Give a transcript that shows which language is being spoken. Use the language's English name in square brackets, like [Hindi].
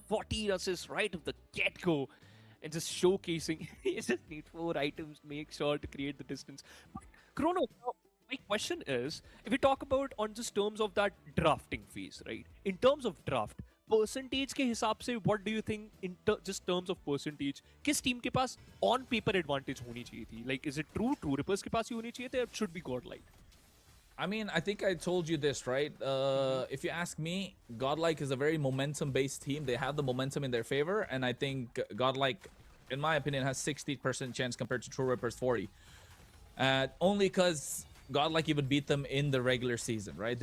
[English] 14 assists right of the get-go. And just showcasing. You just need 4 items to make sure to create the distance. But Chrono, now, my question is, if we talk about on just terms of that drafting phase, right? In terms of draft, percentage [Hindi] के हिसाब से, [English] what do you think in just terms of percentage? [Hindi] किस team के पास [English] on paper advantage [Hindi] होनी चाहिए थी? [English] Like, is it [Hindi] True Rippers के पास ही होनी चाहिए थी? [English] Or it should be Godlike? I mean, I think I told you this, right? If you ask me, Godlike is a very momentum-based team. They have the momentum in their favor, and I think Godlike, in my opinion, has 60% chance compared to True Rippers 40. Only because Godlike even beat them in the regular season, right?